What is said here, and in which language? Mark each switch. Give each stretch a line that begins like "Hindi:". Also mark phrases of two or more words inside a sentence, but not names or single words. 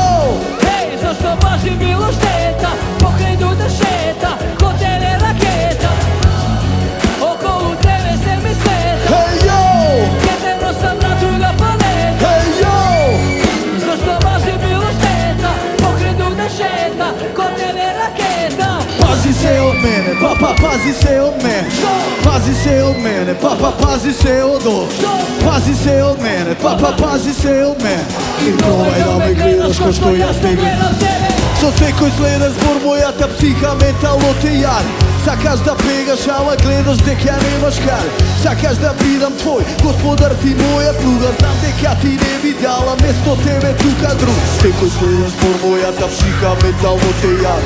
Macedonian: Зашто баш би било штета покрај да шета, ко тебе ракета. Околу тебе се ми света.
English: Hey yo!
Macedonian: Ке те носам на друга планета.
English: Hey yo!
Macedonian: Зашто баш би било штета покрај да шета, ко тебе ракета.
Serbian: Pazi se od mene, papa, pazi se od mene. Pazi se od mene, papa, pazi se od ovde. Pazi se od mene, papa, pazi se od mene. I probaj da me gledaš ko što ja te gledam.
Macedonian: Со секој следен збор мојата психа ментално те јари. Сакаш да бегаш, ама гледаш дека немаш каре. Сакаш да бидам твој господар, ти моја слуга. Знам дека ти не би дала место тебе тука друг. Секој следен збор мојата психа ментално те јари.